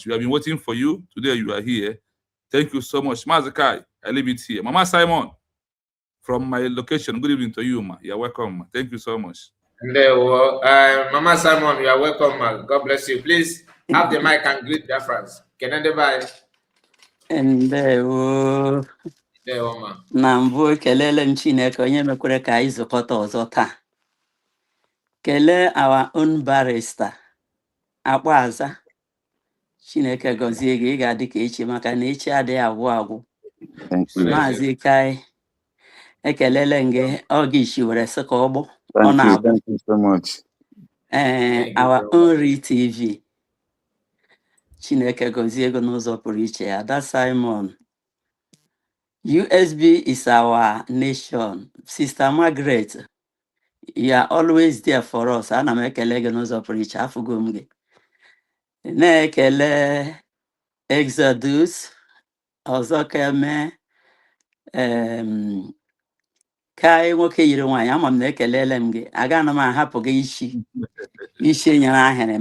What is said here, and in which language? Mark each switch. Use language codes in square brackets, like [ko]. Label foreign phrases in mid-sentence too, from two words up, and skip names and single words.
[en] We have been waiting for you. Today you are here. Thank you so much. Mazakai, I leave it here. Mama Simon, from my location, good evening to you, ma. You're welcome, ma. Thank you so much. Mama Simon, you are welcome, ma. God bless you. Please have the mic and greet their friends. [ig] Ndewo. Na mbụ kelele m Chineke onye mekwere ka anyị zụkọta ọzọ taa. Kelee [en] our own [ig] Barrister Akpaza. Chineke gọzie gị, ị ga-adị ka echi maka na echi adịghị agwụ agwụ. Maazị Kai, ekelele gị oge isi were sị ka ọ gbụ. [en] Thank you so much. Our own TV. [ig] Chineke gọzie gị n'ụzọ pụrụ iche. Ada Simon. [en] USB is our nation. Sister Margaret, you are always there for us. [ig] Ana m ekele gị n'ụzọ pụrụ iche. Afụgo m gị. Na-ekele Exodus, ọzọ keme Kai nwoke yiri nwaanyị. Ama m na ekelele m gị. Aga na m ahapụ gị isi nyere ahịrị.